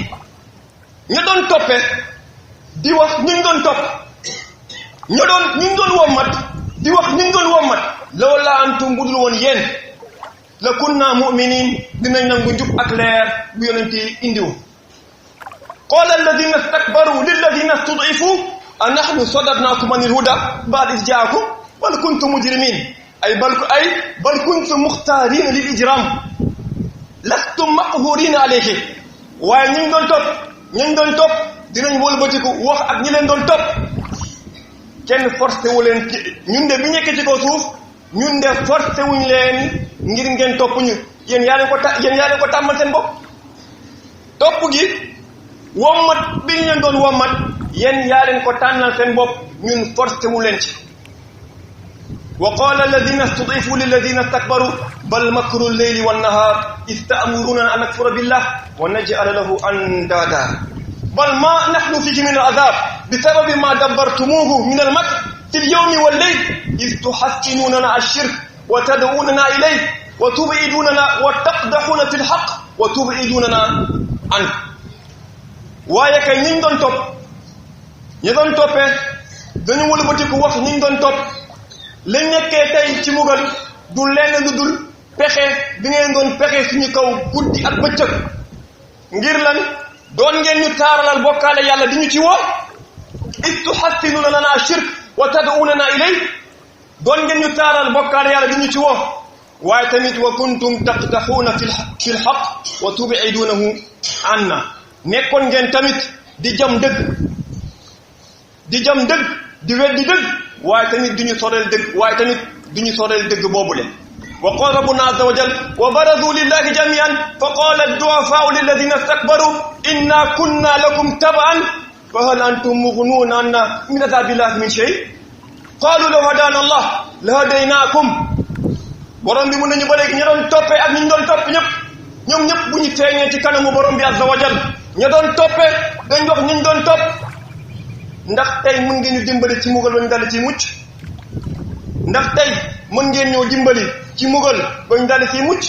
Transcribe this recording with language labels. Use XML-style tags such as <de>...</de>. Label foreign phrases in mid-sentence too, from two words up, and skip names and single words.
<wo>ña doon toppe di wax ñu doon topp ña doon ñu doon wommat di wax ñu doon wommat</wo> <ar>لولا أنتم</ar> <wo>budul woon yéen</wo> <ar>لكنا مؤمنين</ar> <wo>dinañ nangu njub ak leer bu yonent yi indiwu.</wo> <ar>قال الذين استكبروا للذين استضعفوا أنحن صددناكم عن الهدى بعد إذ جاءكم بل كنتم مجرمين بل كنتم مختارين للإجرام لستم مقهورين عليه.</ar> <wo>waaye ñu doon topp dinañ wëlbatiku wax ak ñi leen doon topp kenn forcé wu leen ñun de bi ñekk ci kaw suuf ñun de forcé wuñ leen ngir ngeen topp ñu yéen yaa leen ko tàmmal seen bopp. topp gi wommat bi ñu leen doon wommat yéen yaa leen ko tànnal seen bopp ñun forcé wu leen ci.</wo> <ar>وقال الذين استضعفوا للذين استكبروا بل مكر الليل والنهار إذ تأمروننا أن نكفر بالله ونجعل له أندادا بل ما نحن فيه من العذاب بسبب ما دبرتموه من المكر في اليوم والليل إذ تحسنون الشرك وتدعوننا إليه وتبعدوننا وتقدحون في الحق وتبعدوننا عن.</ar> <wo>waaye kay ñi doon topp ñi doon toppee dañu wëlbatiku wax ñi doon topp lañ nekkee tey ci mugal du lenn lu dul pexe bi ngeen doon pexe suñu kaw guddi ak bëccëg ngir lan doon ngeen ñu taaralal bokkaale yàlla di ñu ci woo</wo> <ar>تحسنون لنا الشرك وتدعوننا إلي</ar> <wo>doon ngeen ñu taaral bokkaale yàlla di ñu ci woo waaye tamit</wo> <ar>وكنتم تقدحون في الحق وتبعدونه عنا</ar> <wo>nekkoon ngeen tamit di jam dëgg di weddi dëgg waaye tamit duñu soreel dëgg boobule.</wo> <ar>وقال ربنا عز وجل وبرزوا لله جميعا فقال الضعفاء للذين استكبروا إنا كنا لكم تبعا فهل أنتم مغنون عنا من عذاب الله من شيء قالوا لو هدانا الله لهديناكم.</ar> <wo>borom bi mun nañu ba léegi ña doon toppee ak ñi doon topp ñoom ñëpp bu ñu feeñee ci kanamu borom bi</wo> <ar>عز وجل</ar> <wo>ña doon toppee dañ wax ñi doon topp ndax tey mën ngeen ñu dimbali ci mugal ba ñu dal ci mucc ndax tey mën ngeen ñoo dimbali ci mugal ba ñu dal ci mucc.</wo>